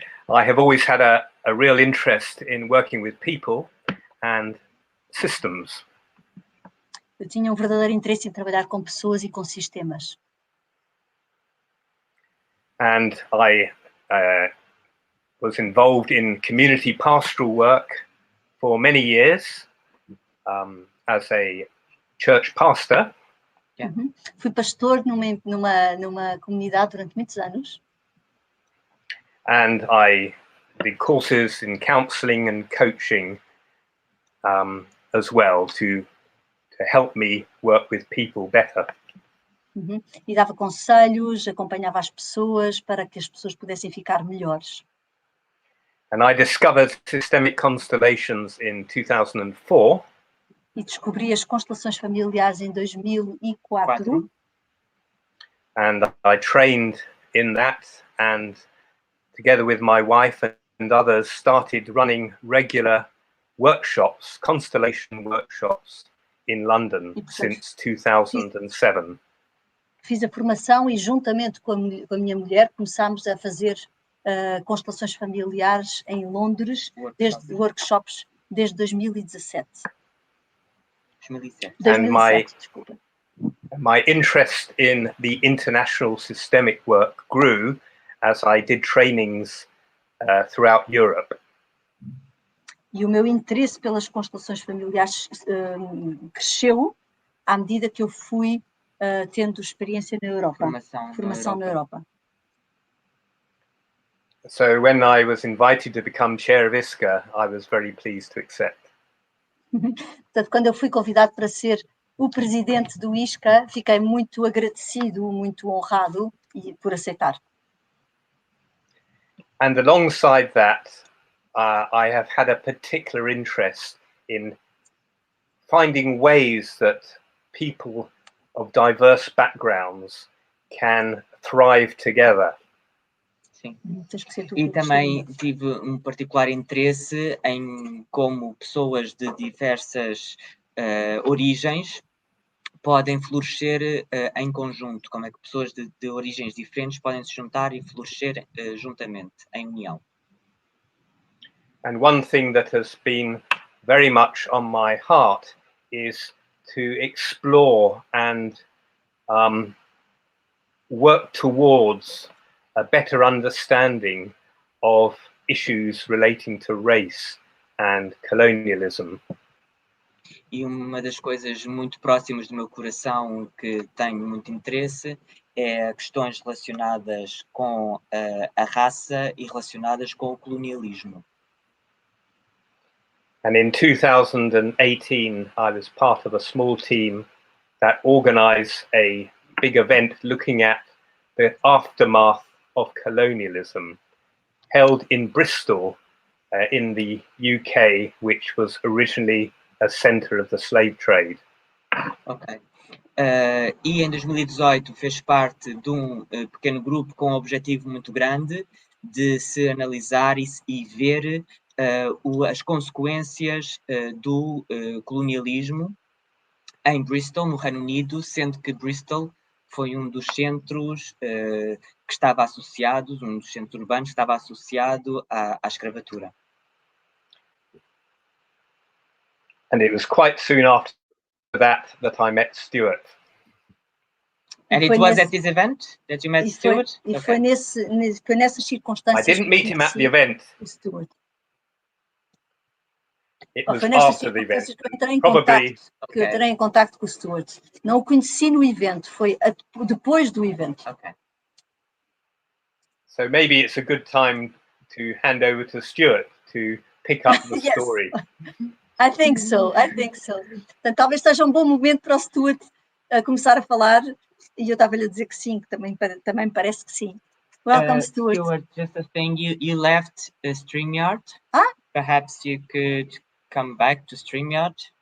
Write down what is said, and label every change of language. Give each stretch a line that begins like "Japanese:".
English: I have always had a real interest in working with people and systems.
Portuguese: Eu tinha um verdadeiro interesse em trabalhar com pessoas e com sistemas.
English: And I was involved in community pastoral work for many years as a church pastor. Yeah. Uhum.
Portuguese: Fui pastor numa comunidade durante muitos anos.
English: And I did courses in counselling and coaching as well to help me work with people better. Uhum.
Portuguese: E dava conselhos, acompanhava as pessoas para que as pessoas pudessem ficar melhores.
English: And I discovered systemic constellations in 2004.
Portuguese: E descobri as constelações familiares em 2004.
English: And I trained in that, and together with my wife and others started running regular workshops, constellation workshops in London since 2007.
Portuguese: Fiz a formação e juntamente com a minha mulher começámos a fazer constelações familiares em Londres, workshops desde 2017. 2007, desculpa.
English: My interest in the international systemic work grew as I did trainings throughout Europe.
Portuguese: E o meu interesse pelas constelações familiares cresceu à medida que eu fui tendo experiência na Europa, formação na Europa.
English: So when I was invited to become chair of ISCA, I was very pleased to accept.
Portuguese: Portanto, quando eu fui convidado para ser o presidente do ISCA, fiquei muito agradecido, muito honrado por aceitar.
English: And alongside that, I have had a particular interest in finding ways that people of diverse backgrounds can thrive together.
Portuguese: Sim. E também tive um particular interesse em como pessoas de diversas origens podem florescer em conjunto, como é que pessoas de origens diferentes podem se juntar e florescer juntamente, em união.
English: And one thing that has been very much on my heart is to explore and work towards a better understanding of issues relating to race and colonialism.
Portuguese: E uma das coisas muito próximas do meu coração que tenho muito interesse é questões relacionadas com a raça e relacionadas com o colonialismo.
English: And in 2018, I was part of a small team that organized a big event looking at the aftermath of colonialism, held in Bristol, in the UK, which was originally a centre of the slave trade.
Portuguese: Ok. E em 2018 fez parte de pequeno grupo com um objetivo muito grande de se analisar e ver as consequências do colonialismo em Bristol, no Reino Unido, sendo que Bristol foi um dos centros que estava associado, um dos centros urbanos que estava associado à escravatura.
English: And it was quite soon after that I met Stuart. And it was at this event that you met Stuart?
Portuguese: E foi nessas circunstâncias.
English: I didn't meet him at the event. Stuart. It was
Portuguese: Foi nessas
English: after the event.
Portuguese: Que eu entrei em contacto com o Stuart. Não o conheci no evento, foi depois do evento.
English: Okay. So maybe it's a good time to hand over to Stuart to pick up the Yes. story. I think so.
Portuguese: Portanto, talvez seja um bom momento para o Stuart começar a falar, e eu estava-lhe a dizer que sim, que também me parece que sim.
English: Welcome, Stuart. Stuart, just a thing, you left StreamYard. Perhaps you could come back to StreamYard.